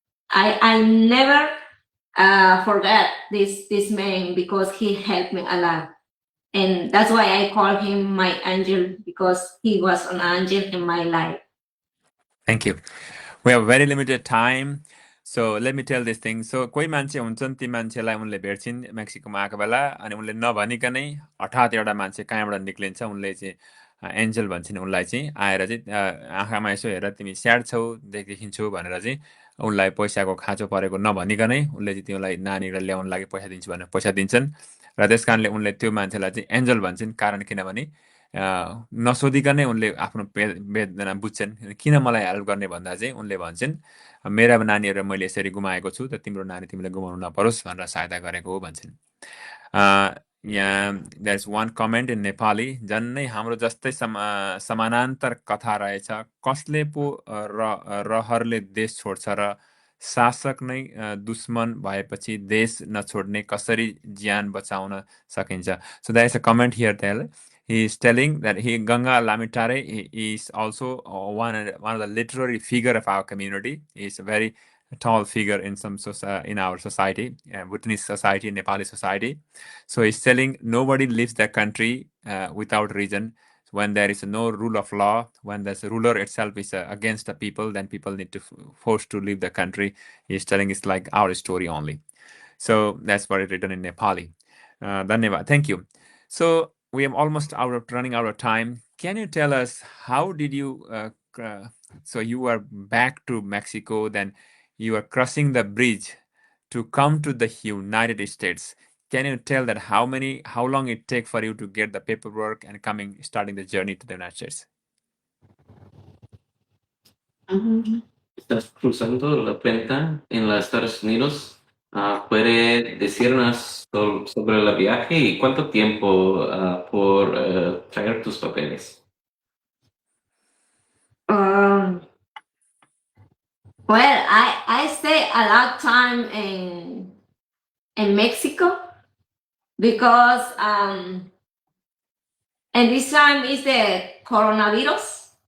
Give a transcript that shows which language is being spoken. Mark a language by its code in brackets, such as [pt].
[en] I never forget this man because he helped me a lot. And that's why I call him my angel because he was an angel in my life. Thank you. We have very limited time. So let me tell this thing. So [ne] कोही मान्छे हुन्छन् ती मान्छेलाई उनले भेट्छिन् मेक्सिकोमा आएको बेला अनि उनले नभनिकनै हठात एउटा मान्छे कहाँबाट निक्लिन्छ उनले चाहिँ एन्जल भन्छन् उनलाई चाहिँ आएर चाहिँ आँखामा यसो हेर तिमी स्याड छौ देखिन्छौ भनेर चाहिँ उनलाई पैसाको खाँचो परेको नभनिकनै उनले चाहिँ तिमीलाई नानीलाई ल्याउन लागि पैसा दिन्छु भनेर पैसा दिन्छन् र त्यस कारणले उनले त्यो मान्छेलाई चाहिँ एन्जल भन्छन् कारण किनभने नसोधिकनै उनले आफ्नो वेदना बुझ्छन् किन मलाई हेल्प गर्ने भन्दा चाहिँ उनले भन्छन् मेरा नानीहरू मैले यसरी गुमाएको छु त तिम्रो नानी तिमीले गुमाउनु नपरोस् भनेर सहायता गरेको हो भन्छन् यहाँ [en] there is one comment in Nepali [ne] झन्नै हाम्रो जस्तै समानान्तर कथा रहेछ कसले पो रहरले देश छोड्छ र शासक नै दुश्मन भएपछि देश नछोड्ने कसरी ज्यान बचाउन सकिन्छ [en] So there is a comment here tell He is telling that Ganga Lamitare is also one of the literary figure of our community. He is a very tall figure in in our society, Bhutanese society, Nepali society. So he's telling nobody leaves the country without reason. When there is no rule of law, when the ruler itself is against the people, then people need to forced to leave the country. He's telling it's like our story only. So that's what is written in Nepali. Dhanyavad. Thank you. So we am almost running out of time. Can you tell us how did you? So you were back to Mexico, then you are crossing the bridge to come to the United States. Can you tell that how long it take for you to get the paperwork and starting the journey to the United States? [es] Estás cruzando la cuenta en los Estados Unidos. ¿Puede decirnos sobre el viaje y cuánto tiempo por traer tus papeles? [en] Um, well, I stay a lot of time in Mexico because and this time is the coronavirus.